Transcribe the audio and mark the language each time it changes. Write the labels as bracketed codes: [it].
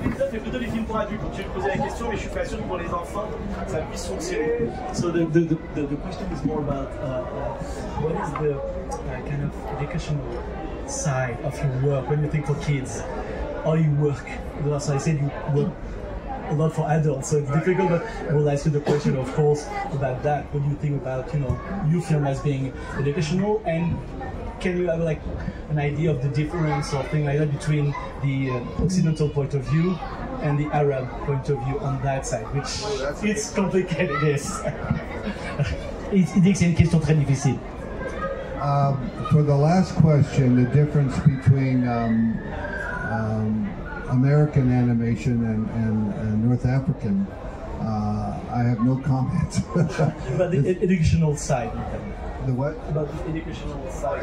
[fr] C'est plutôt des films pour adultes. Je vais poser la question, mais je suis pas sûr que pour les enfants, ça puisse fonctionner. [en] So the question is more about what is the kind of educational side of your work when you think for kids? How you work? So I said you work a lot for adults, so it's difficult, but I will ask you the question, of course, about that. What do you think about, your film as being educational, and can you have like an idea of the difference or thing like that between the Occidental point of view and the Arab point of view on that side, which it's complicated, yes. [fr] Il dit que c'est une question très difficile. [en] For the last question, the difference between American animation and North African, I have no comment. About the educational side. The what? About the educational side.